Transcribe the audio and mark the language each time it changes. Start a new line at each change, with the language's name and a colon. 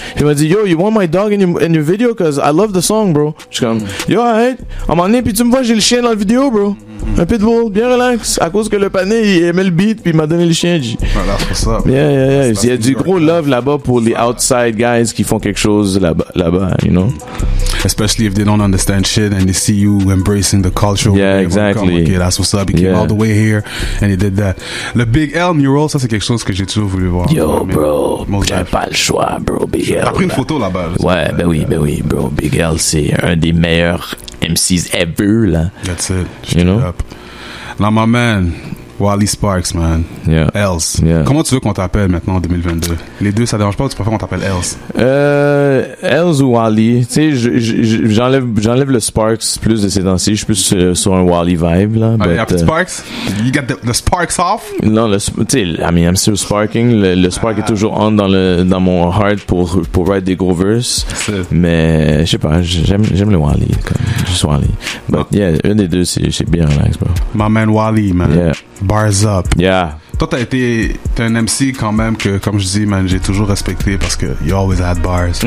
French: Il m'a dit,
English: yo, you want my dog in your video? Cause I love the song, bro.
French: Je suis comme, yo, alright. À un moment donné, pis tu me vois, j'ai le chien dans la vidéo, bro. Un pitbull, bien relax. À cause que le pané, il aimait le beat pis il m'a donné le chien, G. Voilà, c'est ça.
English: Yeah.
French: Il y a du gros love là-bas pour les
English: outside guys
French: qui font quelque chose là-bas,
English: you know? Especially if they don't understand shit and they see you embracing the culture. Yeah, exactly. Okay, that's what's up. He came all the way here and he did that.
French: Le Big L mural, ça c'est quelque chose que j'ai toujours voulu voir. Yo, bro, j'avais pas le choix, bro. Big L. T'as pris une photo là-bas. Ouais, ben oui, bro. Big L, c'est un des meilleurs MCs ever, là.
English: That's it. You know? Up. Now, my man, Wally Sparks, man. Yeah. Els. Yeah.
French: Comment tu veux qu'on t'appelle maintenant en 2022? Les deux, ça dérange pas ou tu préfères qu'on t'appelle Els? Els ou Wally. Tu sais, j'enlève le Sparks plus de ces temps-ci. Je suis plus sur un Wally vibe, là.
English: Oh, yeah, Sparks? You got the Sparks off?
French: Non, tu sais,
English: I mean, I'm still sparking.
French: Le spark est toujours on dans mon heart pour write des gros verses. Mais, je sais pas, j'aime le Wally, comme, juste Wally. But, yeah, un des deux, c'est bien relax, bro.
English: My man Wally, man. Yeah. Bars up. Yeah.
French: Toi, t'es un MC quand même que, comme je dis, man, j'ai toujours respecté parce que
English: you always had bars.